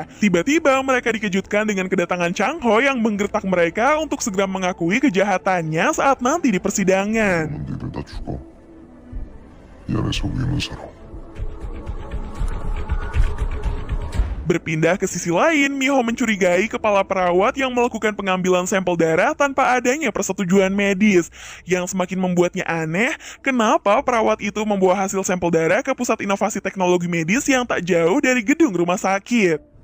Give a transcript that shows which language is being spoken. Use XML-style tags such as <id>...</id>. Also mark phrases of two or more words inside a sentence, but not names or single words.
<id>Tiba-tiba mereka dikejutkan dengan kedatangan Chang-ho yang menggertak mereka untuk segera mengakui kejahatannya saat nanti di persidangan.</id> <ko>니들 다 죽어. 이 안에서 위는 살아.</ko> <id>Berpindah ke sisi lain, Miho mencurigai kepala perawat yang melakukan pengambilan sampel darah tanpa adanya persetujuan medis. Yang semakin membuatnya aneh, kenapa perawat itu membawa hasil sampel darah ke pusat inovasi teknologi medis yang tak jauh dari gedung rumah sakit.</id>